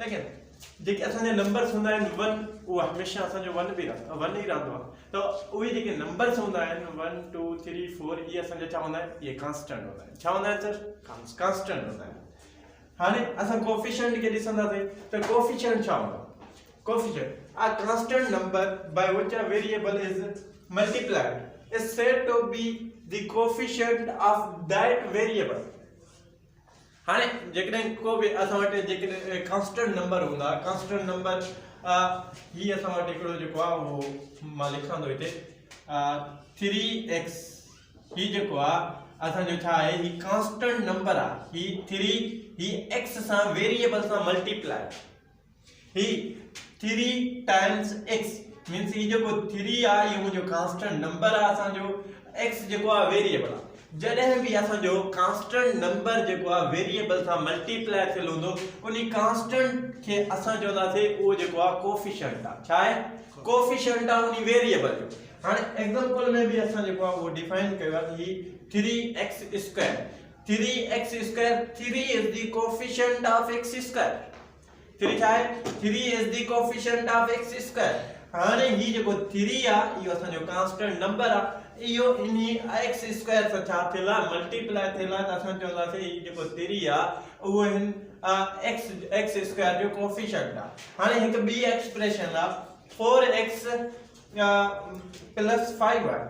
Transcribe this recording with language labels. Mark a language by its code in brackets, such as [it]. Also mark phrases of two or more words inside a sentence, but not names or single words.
[sd] लेकिन जेके असांजा नंबर्स हूंदा आहिनि 1 उहो हमेशह असांजो 1 ई रहंदो आहे। त उहे जेके नंबर्स हूंदा आहिनि 1 2 3 4 इहे असांजा छा हूंदा आहिनि? इहे कांस्टेंट हूंदा आहिनि। छा हूंदा आहिनि सर? कांस्टेंट हूंदा आहिनि। हाणे असां कोएफिशिएंट खे ॾिसंदासीं त कोएफिशिएंट छा हूंदो? [en] कोएफिशिएंट a constant number by which a variable is multiplied is said to be the coefficient of that variable। [sd] हाणे जेकॾहिं को बि असां वटि जेकॾहिं [en] constant number [sd] हूंदा, [en] constant number [sd] ही असां वटि हिकिड़ो जेको आहे उहो मां लिखां थो हिते 3x। ही जेको आहे असांजो छा आहे? ही [en] constant number [sd] आहे। ही 3 ही x सां वेरिएबल सां मल्टीप्लाई, ही 3 [en] times x means [sd] ही जेको 3 आहे इहो मुंहिंजो [en] constant number [sd] आहे असांजो, x जेको आहे वेरिएबल आहे। जॾहिं बि असांजो [en] constant number [sd] जेको आहे वेरिएबल सां मल्टीप्लाई थियल हूंदो उन कांस्टेंट खे असां चवंदासीं उहो जेको आहे कोएफिशिएंट आहे। छा आहे? कोएफिशिएंट आहे उन वेरिएबल जो। हाणे एग्जांपल में बि असां जेको आहे उहो डिफाइन कयो आहे ही 3x²। [en] 3x², 3 is the coefficient of x²। 3 [sd] छा आहे? [en] 3 is the coefficient of x²। [sd] हाणे ही जेको 3 आहे इहो असांजो [en] constant number [sd] आहे, इहो इन x² सां छा थियल आहे? मल्टीप्लाई थियल आहे। त असां चवंदासीं ही जेको 3 आहे उहो हिन x² जो कोएफिशिएंट आहे। हाणे हिकु ॿी एक्सप्रेशन आहे 4x + 5y।